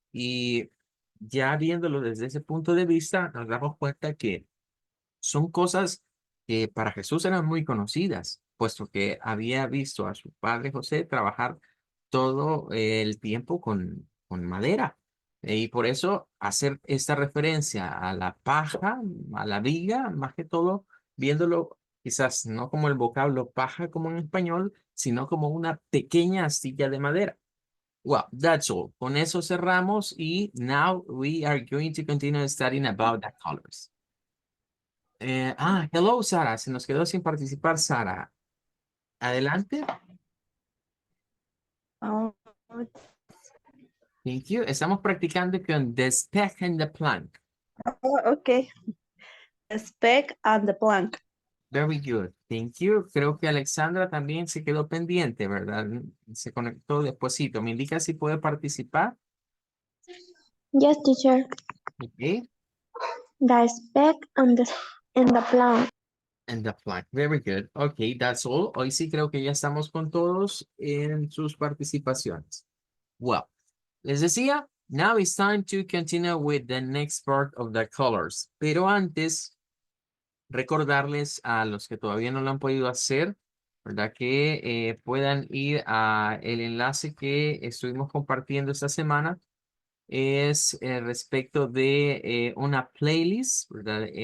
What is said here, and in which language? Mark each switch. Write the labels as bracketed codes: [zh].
[es] Y ya viéndolo desde ese punto de vista, nos damos cuenta que son cosas que para Jesús eran muy conocidas, puesto que había visto a su padre José trabajar todo el tiempo con madera. Y por eso hacer esta referencia a la paja, a la viga, más que todo, viéndolo quizás no como el vocablo paja como en español, sino como una pequeña astilla de madera. [en] Well, that's all. [es] Con eso cerramos y [en] now we are going to continue studying about the colors. Hello, [es] Sara. Se nos quedó sin participar, Sara. Adelante. Oh, [en] Thank you. [es] Estamos practicando con [en] the speck and the plank. okay. The speck and the plank. Very good. Thank you. [es] Creo que Alexandra también se quedó pendiente, ¿verdad? Se conectó despuesito. ¿Me indica si puede participar? [en] Yes, teacher. Okay. The speck and the plank. And the plank. Very good. Okay, that's all. [es] Hoy sí creo que ya estamos con todos en sus participaciones. [en] Well, [es] les decía, [en] now it's time to continue with the next part of the colors. [es] Pero antes, recordarles a los que todavía no lo han podido hacer, ¿verdad? Que puedan ir a el enlace que estuvimos compartiendo esta semana. Es respecto de una playlist, ¿verdad?